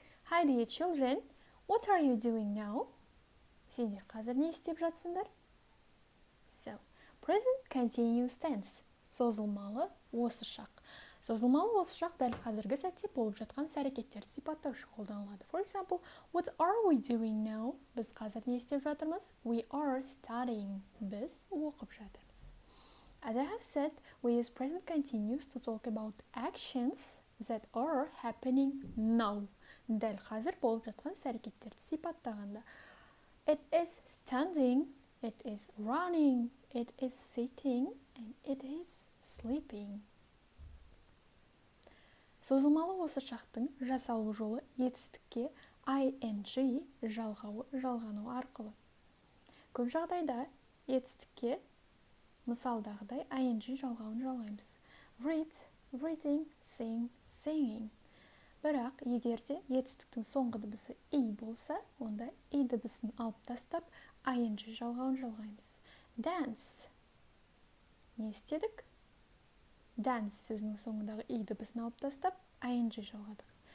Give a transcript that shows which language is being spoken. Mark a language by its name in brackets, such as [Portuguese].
[English] Hi dear children, what are you doing now? [Kazakh] Сендер қазір не істеп жатсыңдар? [English] So, present continuous tense. [Kazakh] Созылмалы осы шақ. Созылмалы осы шақ дәл қазіргі сәтте болып жатқан іс-әрекеттерді сипаттау үшін қолданылады. [English] For example, what are we doing now? [Kazakh] Біз қазір не істеп жатырмыз? [English] We are studying. [Kazakh] Біз оқып жатырмыз. [English] As I have said, we use present continuous to talk about actions that are happening now. [Kazakh] Дәл қазір болып жатқан іс-әрекеттерді сипаттағанда. [English] It is standing, it is running, it is sitting, and it is sleeping. [Kazakh] Созылмалы осы шақтың жасалу жолы етістікке ing жалғану арқылы. Көп жағдайда етістікке мысалдағыдай ing жалғауын жалғаймыз. [English] Read, reading, sing, singing. [Kazakh] Бірақ егерде етістіктің соңғы дыбысы и болса, онда и дыбысын алып тастап, ing жалғауын жалғаймыз. Dance. Не істедік? Dance сөзінің соңындағы и дыбысын алып тастап, ing жалғадық.